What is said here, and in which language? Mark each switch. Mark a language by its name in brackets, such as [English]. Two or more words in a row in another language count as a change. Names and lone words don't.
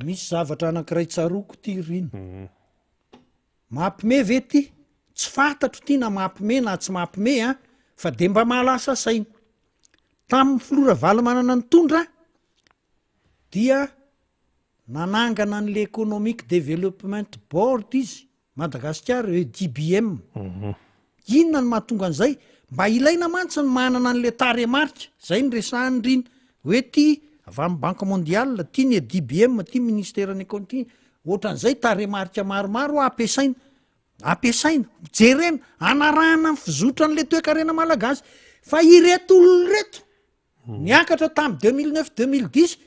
[Malagasy] misy zavatra anankiray tsaroko ty rino mampime ve ty tsy fantatro ty na mampime na tsy mampime fa de mba mahalasa saina tamin'ny filora valy manana ny tondra dia nanangana n'le [English] economic development board [Malagasy] izy Madagasikara hoe DBM inona ny mahatonga an'izay mba ilaina mantsy ny manana n'le taremarika zay ny resahany rina hoe ty avy amin'ny [French] banque mondiale [Malagasy] ty ny DBM ty ministerany économie ohatran'izay taremarika maromaro ampiasaina jerena anarahana ny fizotra n'le toe-karena malagasy fa ireto olona reto niakatra tamin'ny 2009-2010